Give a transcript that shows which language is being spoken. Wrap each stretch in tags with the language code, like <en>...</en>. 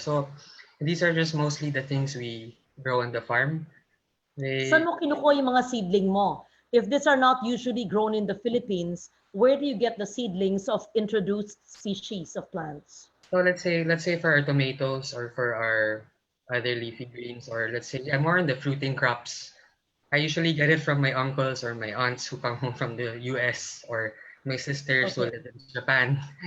<en>So these are just mostly the things we grow on the farm.</en> <tl>Saan mo kinukuha yung mga seedling mo?</tl> <en>If these are not usually grown in the Philippines, where do you get the seedlings of introduced species of plants? So let's say for our tomatoes or for our other leafy greens, or let's say more on the fruiting crops. I usually get it from my uncles or my aunts who come home from the US, or my sisters who live in Japan.</en>